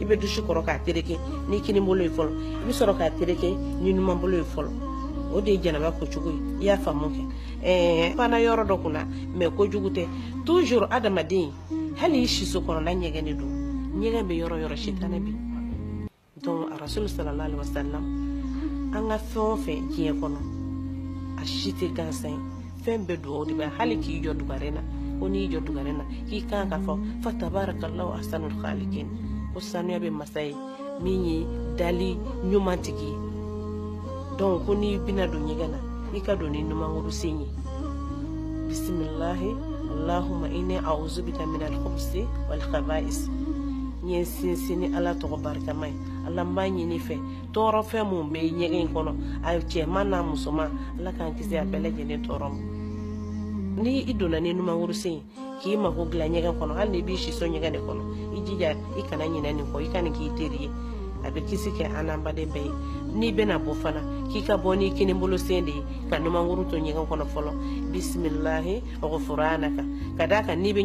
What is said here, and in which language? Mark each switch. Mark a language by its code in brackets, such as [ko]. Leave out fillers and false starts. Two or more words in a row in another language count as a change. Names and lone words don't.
[bm] bɛ dusi kɔrɔ k'a tereke ni kini bolo ye fɔlɔ i bɛ sɔrɔ k'a tereke ni numan bolo ye fɔlɔ o de ye jɛnɛba kocogo ye i y'a faamu kɛ fana yɔrɔ dɔ kunna mais kojugu tɛ toujours adamaden hali i siso kɔnɔna ɲɛgɛn de don ɲɛgɛn bɛ yɔrɔ yɔrɔ sitanɛ bi donc rasul [ar] صلى الله عليه وسلم [bm] an ka fɛn o fɛn diɲɛ kɔnɔ a si tɛ gansan ye fɛn bɛɛ dugawu de bɛ hali k'i jɔ dugaren na ko n'i jɔ dugaren na k'i kan ka fɔ [ar] فتبارك الله أحسن الخالقين [bm] ko sanuya bɛ masa ye min ye dali ɲuman tigi ye donc ko n'i bɛna don ɲɛgɛn na i ka don ni numankuru sen ye [ar] بسم الله اللهم إني أعوذ بك من الخبث والخبائث [bm] ɲɛ sinsin ni ala tɔgɔ barikama ye ala n b'a ɲini fɛ tɔɔrɔ fɛn mun bɛ ɲɛgɛn in kɔnɔ a cɛman n'a musoman ala k'an kisi a bɛɛ lajɛlen tɔɔrɔ ma ni i donna ni numankuru sen k'i mako dilan ɲɛgɛn kɔnɔ hali ni b'i si so ɲɛgɛn de kɔnɔ i jija i kana ɲinɛ nin kɔ i ka nin k'i teri ye a bɛ kisi kɛ an n'an baden bɛɛ ye n'i bɛna bɔ fana k'i ka bɔ n'i kinibolo sen de ye ka numankuru to ɲɛgɛn kɔnɔ fɔlɔ [ar] بسم الله غفرانك [bm] ka d'a kan n'i bɛ